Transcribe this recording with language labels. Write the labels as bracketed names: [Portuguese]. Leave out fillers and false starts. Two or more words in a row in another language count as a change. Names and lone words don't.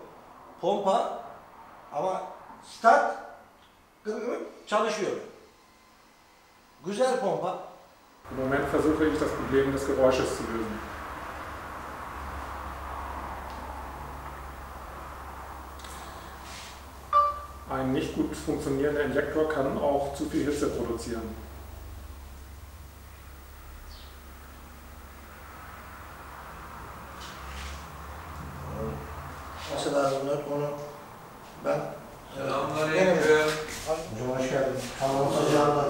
[Turkish] Pompa ama start çalışıyor. Güzel pompa. [German] Im Moment versuche ich das Problem des Geräusches zu lösen. Ein nicht gut funktionierender Injektor kann auch zu viel Hitze produzieren. [Turkish] Nasıl lazım onu ben Selamünaleyküm. Hocam hoş geldin. Tamam sıcağında.